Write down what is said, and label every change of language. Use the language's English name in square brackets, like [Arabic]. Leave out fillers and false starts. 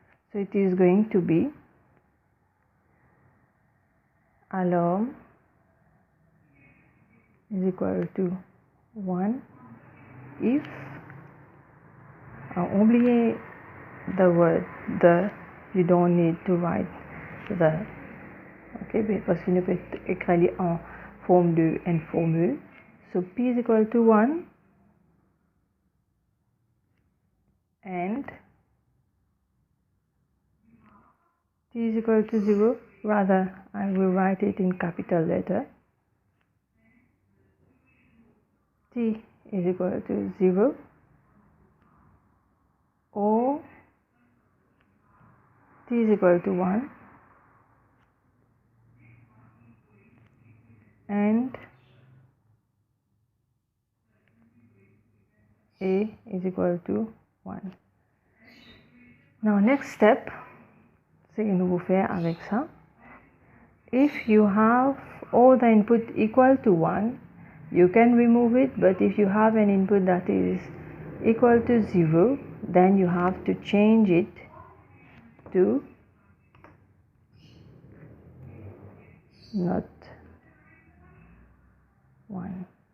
[English] So, it is going to be alarm is equal to 1 if [French] oubliez [English] the word the, you don't need to write the, ok, [French] parce qu'il ne peut être écrit en forme de [English] and formule. So, P is equal to 1 and T is equal to 0. Rather, I will write it in capital letter. T is equal to 0 or T is equal to 1 and A is equal to 1. Now next step, [French] c'est que nous allons faire avec ça. [English] If you have all the input equal to 1, you can remove it, but if you have an input that is equal to 0, then you have to change it to not 1.